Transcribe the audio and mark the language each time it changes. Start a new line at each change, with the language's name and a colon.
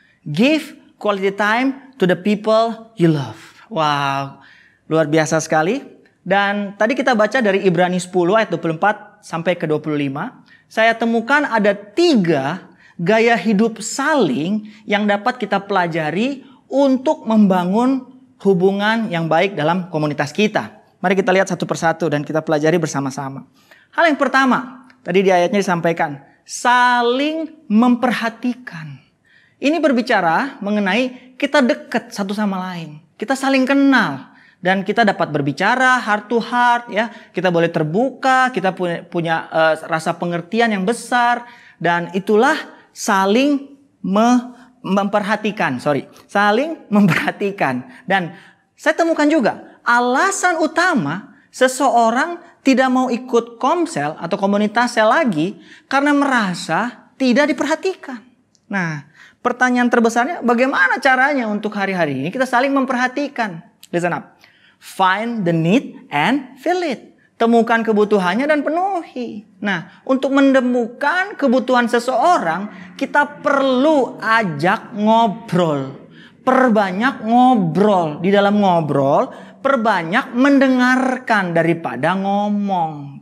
English: Give quality time to the people you love.
Indonesian: Wow, luar biasa sekali. Dan tadi kita baca dari Ibrani 10 ayat 24 sampai ke 25. Saya temukan ada 3 gaya hidup saling yang dapat kita pelajari untuk membangun hubungan yang baik dalam komunitas kita. Mari kita lihat satu persatu dan kita pelajari bersama-sama. Hal yang pertama, tadi di ayatnya disampaikan, saling memperhatikan. Ini berbicara mengenai kita dekat satu sama lain. Kita saling kenal. Dan kita dapat berbicara
English: heart to heart,
Indonesian: ya. Kita boleh terbuka, kita punya rasa pengertian yang besar. Dan itulah saling memperhatikan. Saling memperhatikan. Dan saya temukan juga, alasan utama seseorang tidak mau ikut komsel atau komunitas sel lagi karena merasa tidak diperhatikan. Nah, pertanyaan terbesarnya, bagaimana caranya untuk hari-hari ini kita saling memperhatikan?
English: Listen up. Find the need and fill it.
Indonesian: Temukan kebutuhannya dan penuhi. Nah, untuk menemukan kebutuhan seseorang, kita perlu ajak ngobrol. Perbanyak ngobrol. Di dalam ngobrol, perbanyak mendengarkan daripada ngomong.